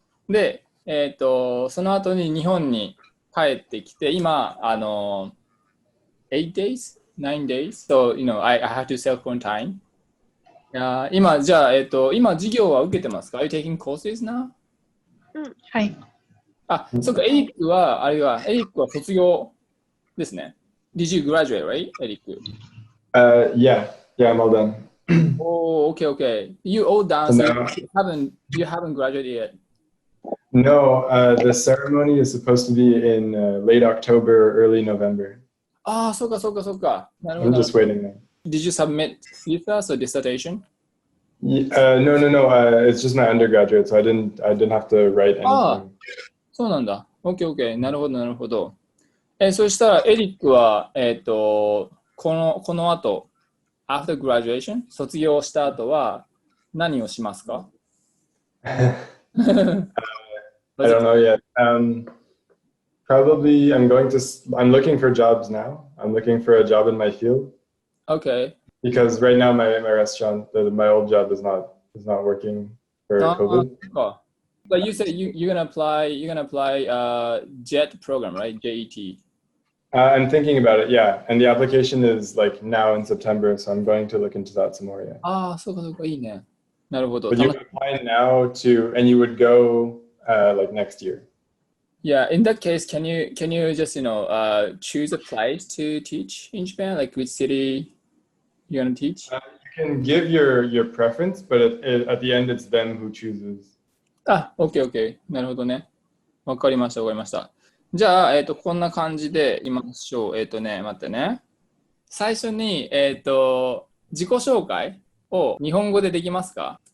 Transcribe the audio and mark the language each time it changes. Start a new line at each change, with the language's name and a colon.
Japanese: で、その後に日本に帰ってきて、今、
English: 8 days? 9 days? So, I have to self-quarantine.
Japanese: 今、じゃあ、今、授業は受けてますか？
English: Are you taking courses now?
Japanese: はい。あ、そっか、エリックは卒業ですね。
English: Did you graduate, right, エリック？Yeah, I'm all done. Oh, okay. You all done, so you haven't graduated yet. No, the ceremony is supposed to be in late October, early November.
Japanese: ああ、そうか。なるほ
English: I'm
Japanese: ど。
English: just waiting now. Did you submit thesis or dissertation? No. It's just my undergraduate, so I didn't have to write anything.
Japanese: そうなんだ。OK。 なるほど。そしたらエリックは、この後、
English: after graduation、
Japanese: 卒業した後は何をしますか？
English: I don't know yet. Probably I'm looking for jobs now. I'm looking for a job in my field. Okay. Because right now my restaurant, my old job is not working for COVID. But you said you're gonna apply JET program, right? JET. I'm thinking about it, yeah. And the application is like now in September, so I'm going to look into that some more, yeah.
Japanese: ああ、そうか、いいね。なるほど。
English: But you apply now and you would go like next year. Yeah, in that case, can you just choose a place to teach in Japan, like which city you're gonna teach? You can give your preference, but at the end it's them who chooses.
Japanese: あ、OK。なるほどね。わかりました。じゃあ、こんな感じでいきましょう。待ってね。最初に、自己紹介を日本語でできますか？